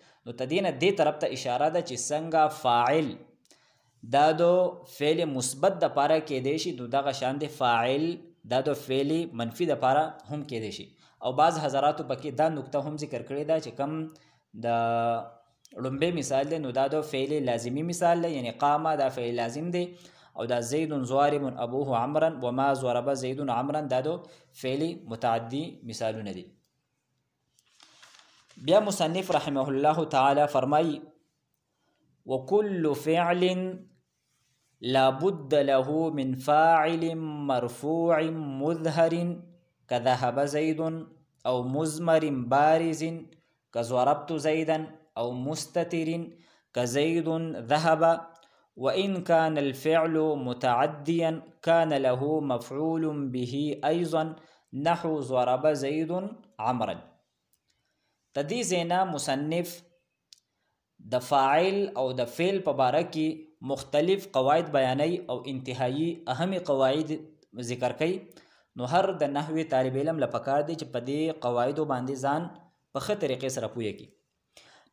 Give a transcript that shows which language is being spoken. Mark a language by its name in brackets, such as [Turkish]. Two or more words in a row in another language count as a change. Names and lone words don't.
[Pashto] نو ته دې نه دې طرف ته اشاره ده چې څنګه فاعل دا د فعل مثبت دپاره کیدی شي، نو دغه شان د فاعل دا د فعل منفي دپاره هم کیدی شي. او بعض حضراتو پکې دا نکته هم ذکر کړې ده چې کم د لومبی مثال دی نو دا د فعل لازمی مثال دی، یعنی قامه دا فعل لازم دی، او دا [Arabic] زید ضارب ابوه عمرا وما ضرب زید عمرا [Pashto] دا د فعل متعدی مثالونه دي. بیا مصنف [Arabic] رحمه الله تعالی [Pashto] فرمای [Arabic] وكل فعل لا بد له من فاعل مرفوع مظهر كذهب زيد او مزمر بارز كضربت زيدا او مستتر كزيد ذهب، وإن كان الفعل متعديا كان له مفعول به أيضا نحو ضرب زيد عمرا. [Pashto] تدی زینا مصنف د فاعل او د فعل په باره کې مختلف قواعد بیانوي او انتهایی اهم قواعد ذکر کوي. نو هر د نحوی طالب علم لپاره دی چې په دې قواعدو باندې ځان په ښه طریقې سره پوهه کړي.